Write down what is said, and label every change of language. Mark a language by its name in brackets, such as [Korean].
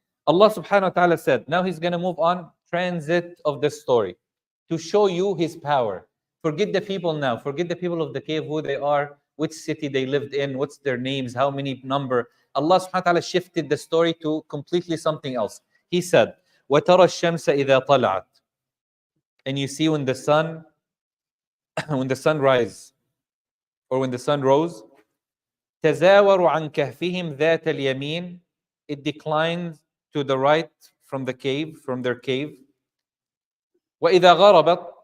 [English] Allah subhanahu wa ta'ala said, now he's going to move on, transit of the story, to show you his power. Forget the people now. Forget the people of the cave, who they are, which city they lived in, what's their names, how many number. Allah subhanahu wa ta'ala shifted the story to completely something else. He said, [Arabic] وَتَرَى الشَّمْسَ إِذَا طَلَعَتْ. [English] And you see when the sun, when the sun rises, or when the sun rose, [Arabic] تَزَاوَرُ عَنْ كَهْفِهِمْ ذَاتَ الْيَمِينَ. [English] It declines to the right from the cave, from their cave. [Arabic] وَإِذَا غَرَبَتْ.